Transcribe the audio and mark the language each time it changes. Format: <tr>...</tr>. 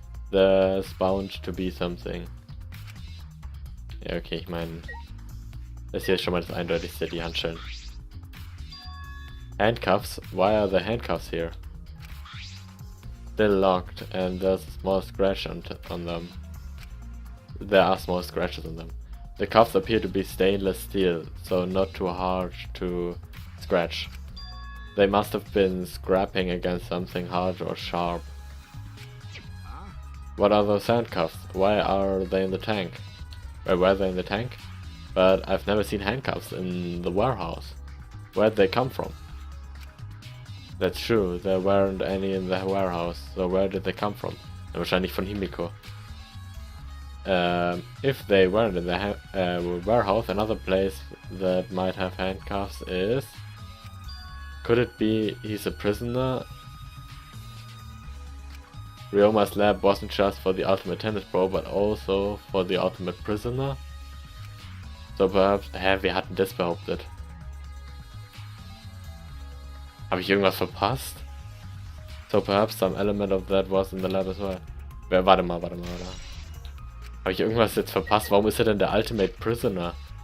<en>There's bound to be something.</en> <de>Ja, okay, ich meine, das hier ist schon mal das Eindeutigste, die Handschellen.</de> <en>Handcuffs? Why are the handcuffs here? Still locked, and there's a small scratch on them. There are small scratches on them. The cuffs appear to be stainless steel, so not too hard to scratch. They must have been scraping against something hard or sharp. Huh? What are those handcuffs? Why are they in the tank? Where were they in the tank? But I've never seen handcuffs in the warehouse. Where'd they come from? That's true, there weren't any in the warehouse, so where did they come from?</en> <de>Wahrscheinlich von Himiko.</de> <en>If they weren't in the warehouse, another place that might have handcuffs is... Could it be he's a prisoner? Ryoma's lab wasn't just for the ultimate tennis pro, but also for the ultimate prisoner? So perhaps...</en> <de>wir hatten das behauptet. Habe ich irgendwas verpasst?</de> <en>So perhaps some element of that was in the lab as well.</en> <de>Warte mal. Habe ich irgendwas jetzt verpasst? Warum ist er denn der Ultimate Prisoner?</de>